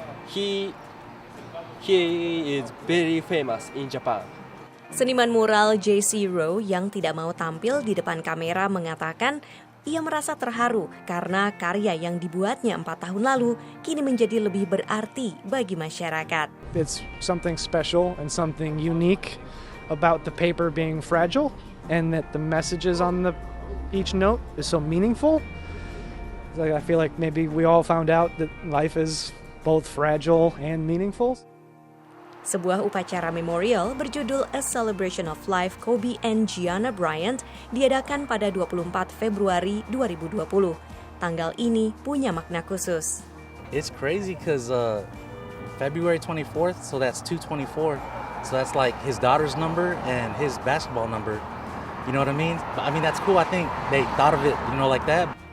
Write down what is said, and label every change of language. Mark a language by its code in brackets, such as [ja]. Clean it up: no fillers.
[en] He is very famous in Japan. [id] Seniman mural J.C. Rowe yang tidak mau tampil di depan kamera mengatakan ia merasa terharu karena karya yang dibuatnya 4 tahun lalu kini menjadi lebih berarti bagi masyarakat. [en] It's something special and something unique about the paper being fragile, and that the messages on each note is so meaningful. Like, I feel like maybe we all found out that life is both fragile and meaningful. [id] Sebuah upacara memorial berjudul A Celebration of Life Kobe and Gianna Bryant diadakan pada 24 Februari 2020. Tanggal ini punya makna khusus. [en] It's crazy because February 24th, so that's 224. So that's like his daughter's number and his basketball number. You know what I mean? I mean, that's cool. I think they thought of it, like that.